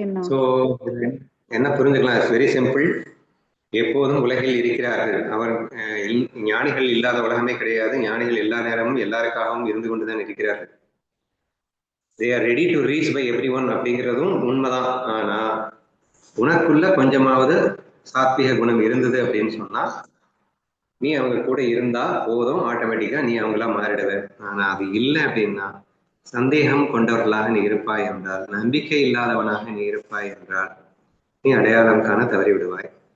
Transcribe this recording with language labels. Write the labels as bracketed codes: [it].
[ta] So என்ன புரிஞ்சுக்கலாம்? [en] It's very simple. [ta] எப்போதும் உலகில் இருக்கிறார்கள். அவர் ஞானிகள் இல்லாத உலகமே கிடையாது. ஞானிகள் எல்லா நேரமும் எல்லாருக்காகவும் இருந்து கொண்டுதான் இருக்கிறார்கள். [en] they are ready to reach by everyone [ta] அப்படிங்கிறதும் உண்மைதான். ஆனா உனக்குள்ள கொஞ்சமாவது சாத்விக குணம் இருந்தது அப்படின்னு சொன்னா நீ அவங்க கூட இருந்தா போதும், ஆட்டோமேட்டிக்கா நீ அவங்களா மாறிடுவ. ஆனா அது இல்லை அப்படின்னா சந்தேகம் கொண்டவர்களாக நீ இருப்பாய் என்றால், நம்பிக்கை இல்லாதவனாக நீ இருப்பாய் என்றால் நீ அடையாளம் காண தவறி விடுவாய்.